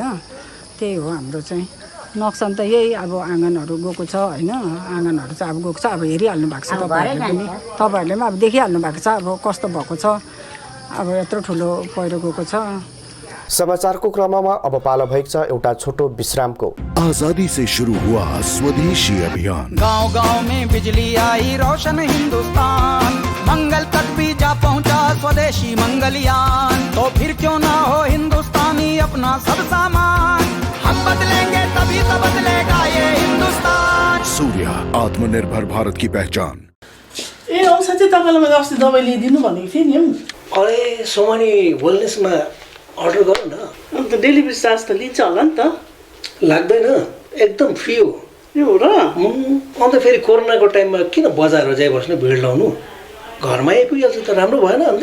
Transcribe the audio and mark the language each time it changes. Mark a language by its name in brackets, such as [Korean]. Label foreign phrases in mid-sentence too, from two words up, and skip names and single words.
[Nepali] त्यही हो हाम्रो चाहिँ नोक्सान त यही अब आँगनहरू गएको छ होइन। आँगनहरू चाहिँ अब गएको छ, अब हेरिहाल्नु भएको छ तपाईँहरूले पनि, तपाईँहरूले पनि अब देखिहाल्नु भएको छ अब कस्तो भएको छ। अब यत्रो ठुलो पहिरो गएको छ। समाचारको क्रममा अब पालो भएको छ एउटा छोटो विश्रामको। [Hindi] आजादी से शुरू हुआ स्वदेशी अभियान, गांव-गांव में बिजली आई, रोशन हिंदुस्तान, मंगल तक भी जा पहुंचा स्वदेशी मंगलयान। तो फिर क्यों ना हो हिंदुस्तानी अपना सब सामान, हम बदलेंगे तभी तो बदलेगा ये हिंदुस्तान। सूर्य, आत्मनिर्भर भारत की पहचान। [Nepali] ए औषध चाहिँ तपाईँलाई मैले अस्ति दबाई ल्याइदिनु भनेको थिएँ नि हौ। अरे सोमानी वेलनेसमा अर्डर गर न। अन्त [English] delivery charge [Nepali] त लिन्छ होला नि त? लाग्दैन, एकदम फ्री हो। यो हो र? अन्त फेरि कोरोनाको टाइममा किन बजारमा जाइबस्नु, भिड लाउनु, घरमा आइपुगिहाल्छ त राम्रो भएन अन्त?